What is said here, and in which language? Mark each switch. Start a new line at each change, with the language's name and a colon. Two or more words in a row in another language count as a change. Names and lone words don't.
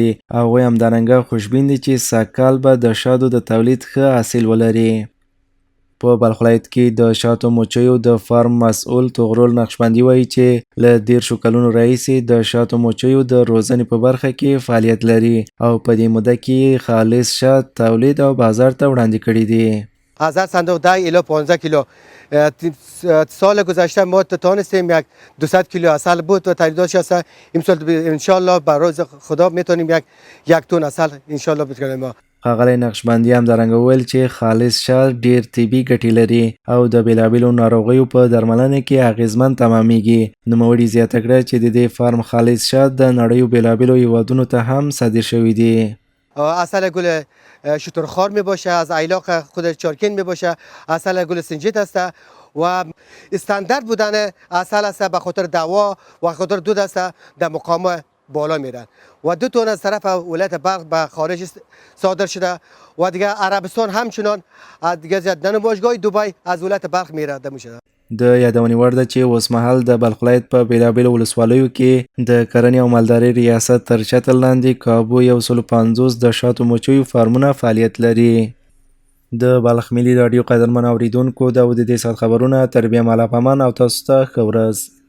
Pashto: هغوی همدارنګه خوشبین دي چې سږکال به د شاتو د تولید ښه حاصل ولري. په بلخ ولایت کې د شاتو مچیو د فارم مسؤل طغرل نقشبندي وایي چې له 10 کلونو راهیسې د شاتو مچیو د روزنې په برخه کې فعالیت لري او په دې موده کې خالص شات تولید او بازار ته وړاندې کړي دي.
Persian: از هر صندوق 10 الی 15 کیلو سال گذشته ما تونستیم یک 200 کیلو عسل بود و تولید شده. امسال ان شاء الله بر روز خدا میتونیم یک تن عسل ان شاء الله بتونیم.
Pashto: ښاغلی نقشبندي همدارنګه وویل چې خالص شات ډیر طبي ګټې لري او د بېلابېلو ناروغیو په درملنه کې اغېزمن تمامیږي. نوموړي زیاته کړه چې د دې فارم خالص شات د نړیو بېلابېلو هیوادونو ته هم صادر شوي دي.
Persian: عسل گل شترخوار می باشه، از ایلاق خود چارکین می باشه، عسل گل سنجید است و استاندارد بودن عسل است به خاطر دوا و خاطر دود است در مقام بالا میرن و 2 تن از طرف ولایت بلخ به خارج صادر شده و دیگه عربستان همچنان دیگه زدن باشگاه دبی از ولایت بلخ میره دمیشه.
Pashto: د یادونې وړ ده چې اوسمهال د بلخ ولایت په بېلابېلو ولسوالیو کې د کرنې او مالدارۍ ریاست تر چتر لاندې کابو 150 د شاتو مچیو فارمونه فعالیت لري. د بلخ ملي راډیو قدرمن اوریدونکو دا و د دې ساعت خبرونه تر بیا مالا پامان او تاسو ته ښه ورځ.